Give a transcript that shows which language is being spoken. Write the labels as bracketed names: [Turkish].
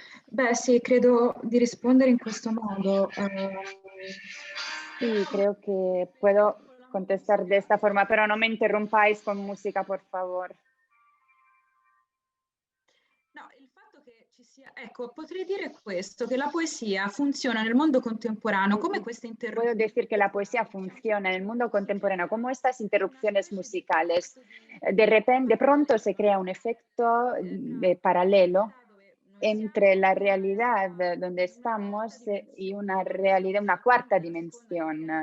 [Italian] Beh, sì, credo di rispondere in questo modo. [Spanish] Sí, creo que puedo contestar de esta forma, pero no me interrumpáis con música, por favor. [Italian] No, il fatto che Ecco, potrei dire questo, che la poesia funziona nel mondo contemporaneo come questa [Spanish] Puedo decir que la poesía funciona en el mundo contemporáneo como estas interrupciones musicales. De repente, de pronto se crea un efecto de paralelo entre la realidad donde estamos y una realidad, una cuarta dimensión.